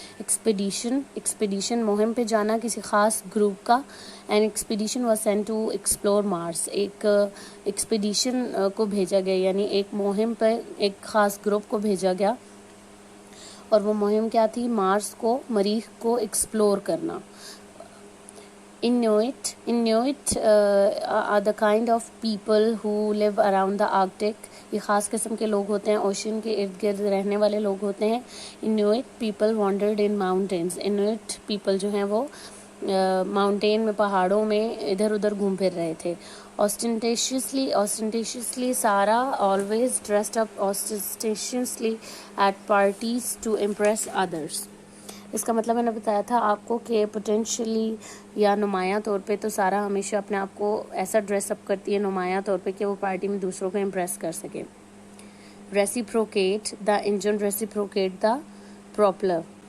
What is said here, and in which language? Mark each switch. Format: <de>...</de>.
<hi>Expedition, expedition मुहिम पे जाना किसी ख़ास ग्रुप का.</hi> <en>An expedition was sent to explore Mars.</en> <hi>एक एक्सपीडिशन को भेजा गया, यानी एक मुहिम पर एक ख़ास ग्रुप को भेजा गया, और वो मुहिम क्या थी? मार्स को, मरीख को एक्सप्लोर करना.</hi> <en>Inuit are the kind of people who live around the Arctic.</en> <hi>ये ख़ास किस्म के लोग होते हैं, ओशन के इर्द गिर्द रहने वाले लोग होते हैं.</hi> <en>Inuit people wandered in mountains.</en> <hi>Inuit people जो हैं वो माउंटेन में, पहाड़ों में इधर उधर घूम फिर रहे थे.</hi> <en>Ostentatiously सारा always dressed up ostentatiously at parties to impress others.</en> <hi>इसका मतलब मैंने बताया था आपको कि पोटेंशियली या नुमायां तौर पे तो सारा हमेशा अपने आप को ऐसा ड्रेसअप करती है नुमायां तौर पे कि वो पार्टी में दूसरों को इम्प्रेस कर सके.</hi> <en>Reciprocate, the engine reciprocate the propeller.</en>